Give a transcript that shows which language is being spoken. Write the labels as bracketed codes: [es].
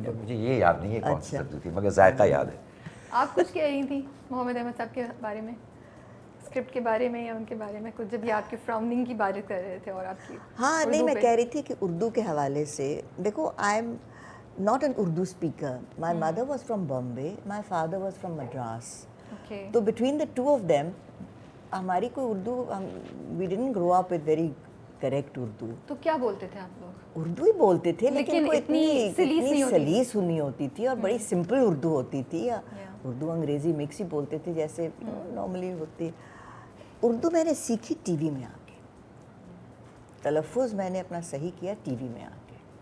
[ur] مجھے یہ یاد نہیں ہے کون سی سبزی تھی, مگر ذائقہ یاد ہے. آپ کچھ کہہ رہی تھی محمد احمد صاحب کے بارے میں, اسکرپٹ کے بارے میں یا ان کے بارے میں کچھ, جب یہ آپ کے فراؤنڈنگ کی بات کر رہے تھے اور آپ کی. ہاں نہیں, میں کہہ رہی تھی کہ اردو کے حوالے سے دیکھو, [en] I am not an Urdu speaker. My mother was from Bombay, my father was from Madras. تو between the two of them [ur] ہماری کوئی Urdu, [en] We didn't grow up with very correct Urdu. [ur] تو کیا بولتے تھے آپ لوگ؟ اردو ہی بولتے تھے, لیکن کوئی اتنی سلیس نہیں ہوتی تھی, اور بڑی سمپل اردو ہوتی تھی. اردو انگریزی مکس ہی بولتے تھے جیسے نارملی ہوتی. اردو میں نے سیکھی ٹی وی میں آ کے, تلفظ میں نے اپنا صحیح کیا ٹی وی میں آ کے.